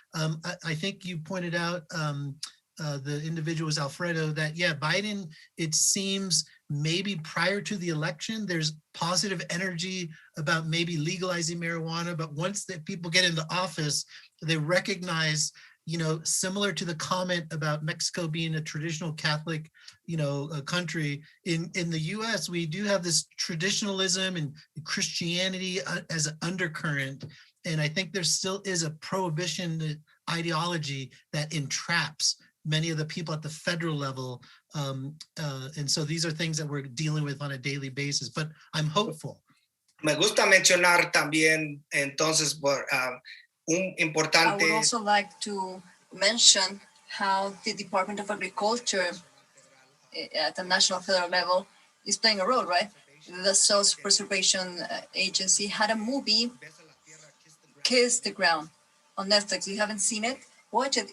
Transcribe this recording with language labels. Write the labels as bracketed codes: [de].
[en] I think you pointed out, the individual was Alfredo, that yeah, Biden, it seems maybe prior to the election, there's positive energy about maybe legalizing marijuana, but once the people get into office, they recognize, you know, similar to the comment about Mexico being a traditional Catholic, you know, a country, in the US, we do have this traditionalism and Christianity as an undercurrent. And I think there still is a prohibition ideology that entraps many of the people at the federal level. And so these are things that we're dealing with on a daily basis, but I'm hopeful. [es] Me gusta mencionar también, entonces, importante. [en] I would also like to mention how the Department of Agriculture at the national federal level is playing a role, right? The Soils Preservation Agency had a movie, Kiss the Ground, on Netflix. You haven't seen it? Watch it.